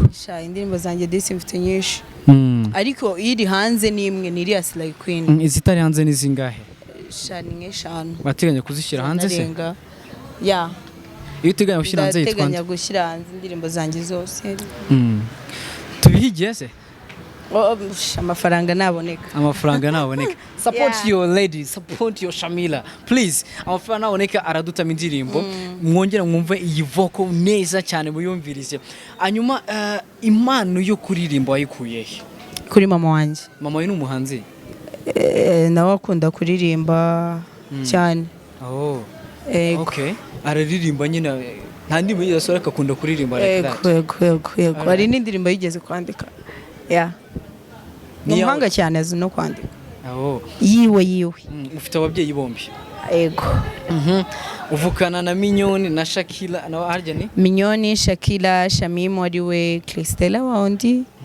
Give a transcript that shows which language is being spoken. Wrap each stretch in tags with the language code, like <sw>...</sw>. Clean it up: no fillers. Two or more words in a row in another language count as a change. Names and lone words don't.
<rw>Indirimbo zanjye disi mfite nyinshi. Ariko iri hanze ni imwe ni Basile Queen. Izitari hanze ni zingahe? Ni 5. Wateganya kuzishyira hanze se? Ya. Iyo uteganya gushyira hanze yitwa? Ndateganya gushyira hanze indirimbo zanjye zose. Tubihigiye se? Amafaranga naboneka.</rw> <en>Support your lady, support your Shamila. Please,</en> <rw>amafaranga naboneka aradutama indirimbo. Mwongera mwumve iyi vocal neza cyane muyumvirize. Anyuma impano yo kuririmba wayikuye he? Kuri mama wanjye. Mama we ni umuhanzi? Nawe akunda kuririmba cyane.</rw> <en>Oh. Okay.</en> <rw>Araririmba nyine nta ndimo yasora akakunda kuririmba</rw> <en>like that.</en> <rw>Hari n'indirimbo yigeze kwandika.</rw> <en>Yeah.</en> <rw>Umuhanga cyane azi no kwandika. Yiwe. Ufite ababyeyi bombi? Yego. Uvukana na Mignone na Shakila na harya ni? Mignone, Shakila, Shamim wariwe Christella waundi.</rw>